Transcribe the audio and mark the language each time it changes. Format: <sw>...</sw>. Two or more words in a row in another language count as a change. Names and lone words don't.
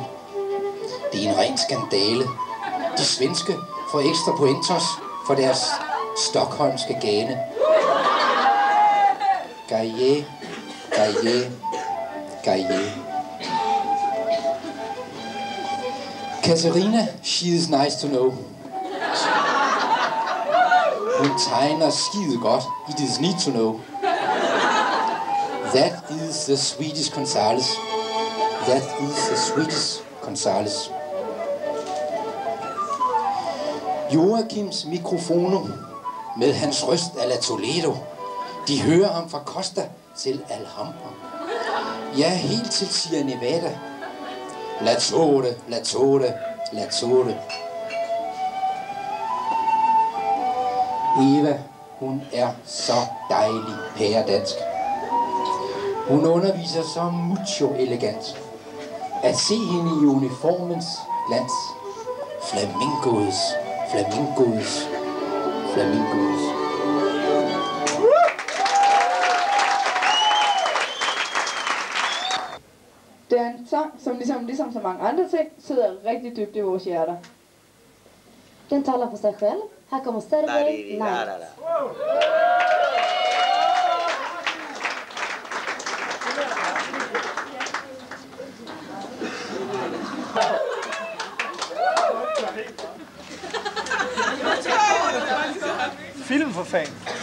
<da>Det er en ren skandale. De svenske får ekstra pointos for deres stockholmske gane. Gaie, gaie, gaie.</da> <en>Katarina, she is nice to know.</en> <da>Hun tegner skide godt.</da> <en>It is need to know. That is the Swedish Gonzales. That is the Swedish Gonzales.</en> <da>Joachims mikrofono med hans røst</da> <es>a la</es> <da>Toledo. De hører ham fra Costa til Alhambra. Ja, helt til Sierra Nevada. La Torre, La Torre, La Torre. Eva, hun er så dejlig pæredansk. Hun underviser så mucho elegant. At se hende i uniformens glans. Flamingos, flamingos, flamingos. Det er en sang, som ligesom så mange andre ting, sidder rigtig dybt i vores hjerter.</da> <sv>Den talar för sig själv. Här kommer Sergej Knight. Film for fan.</sv>